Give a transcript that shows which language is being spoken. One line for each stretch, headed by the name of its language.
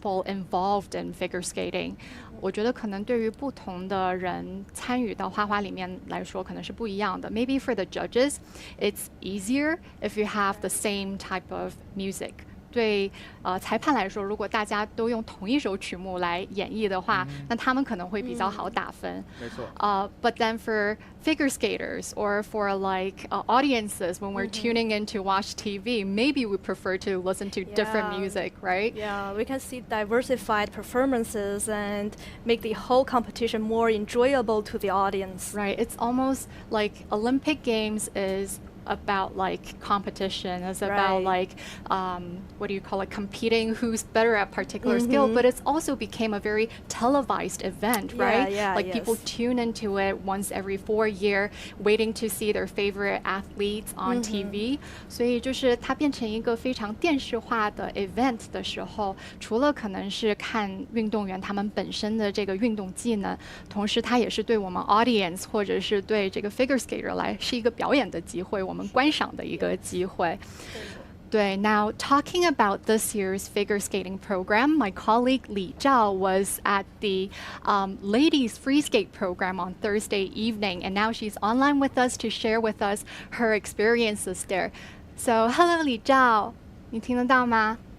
English: people involved in figure skating.
Chinese: 我觉得可能对于不同的人参与到花滑里面来说，可能是不一样的。
English: Maybe for the judges, it's easier if you have the same type of music.
Chinese: 对裁判来说，如果大家都用同一首曲目来演绎的话，那他们可能会比较好打分。没错。
English: But then for figure skaters or for like audiences, when we're tuning in to watch TV, maybe we prefer to listen to different Yeah. music, right? Yeah, we can see diversified performances and make the whole competition more enjoyable to the audience. Right. It's almost like Olympic Games is about like competition. It's about Right. like what do you call it? Competing who's better at particular skill. But it's also became a very televised event, right? Yeah, Like people yes. tune into it once every 4 year, waiting to see their favorite athletes on TV.
Chinese: 所以就是它变成一个非常电视化的 event 的时候，除了可能是看运动员他们本身的这个运动技能，同时它也是对我们 audience 或者是对这个 figure skater 来是一个表演的机会，我们观赏的一个机会。
English: 对, now talking about this year's figure skating program, my colleague Li Zhao was at the ladies free skate program on Thursday evening, and now she's online with us to share with us her experiences there. So, hello Li Zhao,
Chinese: 你听得到吗?